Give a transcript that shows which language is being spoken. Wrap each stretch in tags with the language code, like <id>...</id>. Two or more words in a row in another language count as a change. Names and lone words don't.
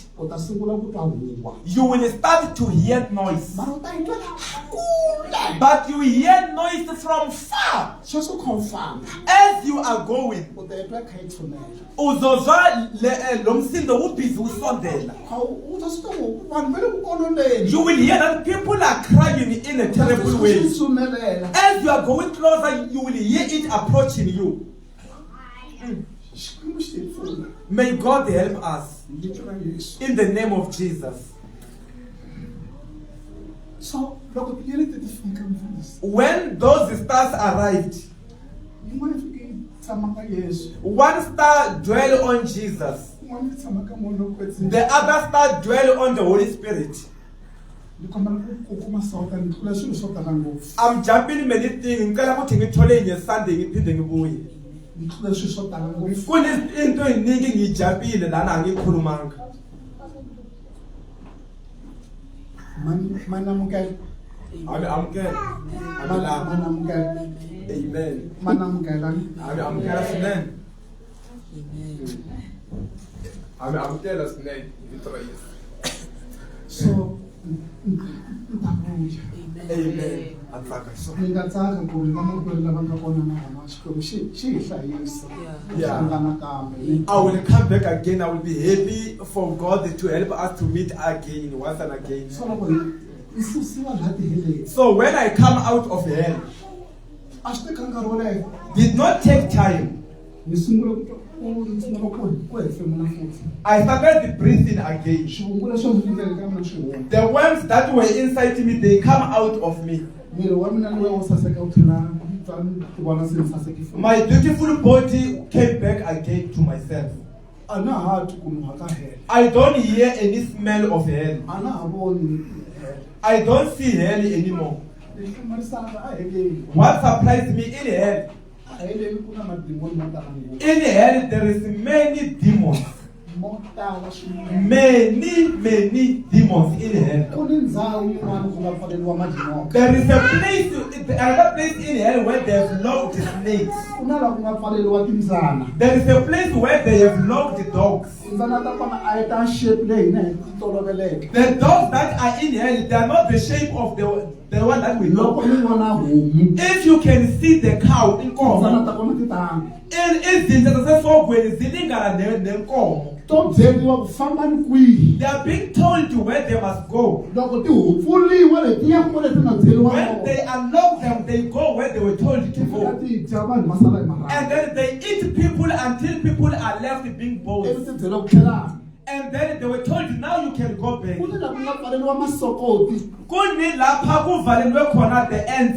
<ts>u ta sungula ku twa huwa</ts> <en>you will start to hear noise.</en> <ts>mara u ta yi twa kule</ts> <en>But you hear noise from far.</en> <ts>sweswo confirm</ts> <en>As you are going,</en> <ts>u ta yi twa kha yi tshunela</ts> <zu>uzozwa lo msindo ubhizi usondela.</zu> <ts>u ta swi twa ku vanhu va le ku kololeni</ts> <en>You will hear that people are crying in a terrible way.</en> <ts>swi tsumelela</ts> <en>As you are going closer, you will hear it approaching you.</en> <ts>xikwembu xi hi pfuna</ts> <en>May God help us</en> <ts>hi vito ra yesu</ts> <en>in the name of Jesus.</en> <ts>so loko tiyeleti ti fika mfundisi</ts> <en>When those stars arrived,</en> <ts>yin'wana yi fike yi tshama ka yesu</ts> <en>one star dwell on Jesus,</en> <ts>yin'wana yi tshama ka moya lowu kwetseni</ts> <en>the other star dwell on the Holy Spirit.</en> <ts>ni kombela ku kuma sota ni tlula swilo swo tala ngopfu</ts> <en>I'm jumping many things.</en> <zu>Ngicela ukuthi ngithole nje Sunday ngiphinde ngibuye.</zu> <ts>ni tlula swilo swo tala ngopfu</ts> <zu>Kunezinto eziningi ngijampile lana angikhulumanga.</zu> <ts>mani amukela Amukela. mani amukela</ts> <en>Amen.</en> <ts>mani amukela Amukela swinene. Amukela swinene. Vito ra Yesu. so Amen. Atsaka. So, ni nga tsaka ku ri vana ku ri lava nga kona na hama xikwembu xi hi hlayisa</ts> <en>Yeah.</en> <ts>hlangana kambe</ts> <en>I will come back again. I will be happy for God to help us to meet again, once and again.</en> <ts>so loko hi susiwa laha tiheleni</ts> <en>So when I come out of hell,</en> <ts>a swi teka nkarhi wo leha</ts> <en>did not take time.</en> <ts>hi sungula ku hefemula futhi</ts> <en>I started breathing again.</en> <ts>swivungu leswi swi endleke ka mina swi huma</ts> <en>The worms that were inside me, they come out of me.</en> <ts>miri wa mina lowu wo saseka wu tlhela ti vona se ni sasekile</ts> <en>My beautiful body came back again to myself.</en> <ts>a na ha twi ku nuha ka hela</ts> <en>I don't hear any smell of hell.</en> <ts>a na ha voni</ts> <en>I don't see hell anymore.</en> <ts>lexi hlamarisaka a heleni</ts> <en>What surprised me in hell,</en> <ts>a heleni ku na madimoni mo tala ngopfu</ts> <en>in hell there is many demons.</en> <ts>mo tala swinene</ts> <en>Many demons in hell.</en> <ts>ku ni ndhawu yin'wana ku nga pfaleliwa madimoka</ts> <en>There is a place, another place in hell where they have locked snakes.</en> <ts>ku na laha ku nga pfaleliwa timbyana</ts> <en>There is a place where they have locked dogs.</en> <ts>timbyana ta kona a yi ta shape leyi hina hi ti toloveleke</ts> <en>The dogs that are in hell, they are not the shape of the one that we</en> <ts>loko</ts> <en>know.</en> <ts>ni vona homu</ts> <en>If you can see the cow in</en> <ts>timbyana</ts> <en>Khosa,</en> <ts>ta kona ti tanga</ts> <zu>izinja zasesogweni zilingana nenkomo.</zu> <ts>to byeriwa ku famba ni kwihi</ts> <en>They are being told to where they must go.</en> <ts>loko ti pfuliwa letiya kule ti nga byeriwa</ts> <en>When they unlock them, they go where they were told to</en> <ts>fika</ts> <en>go.</en> <ts>ti dya vanhu va sala hi</ts> <en>And</en> <ts>marhambu</ts> <en>then they eat people until people are left being</en> <ts>ivi</ts> <en>bones.</en> <ts>ti byeriwa ku tlhelana</ts> <en>And then they were told, now you can go back.</en> <ts>ku ni laha ku nga pfaleliwa masokoti</ts> <zu>Kuni lapha kuvalelwe khona</zu> <en>the ants.</en>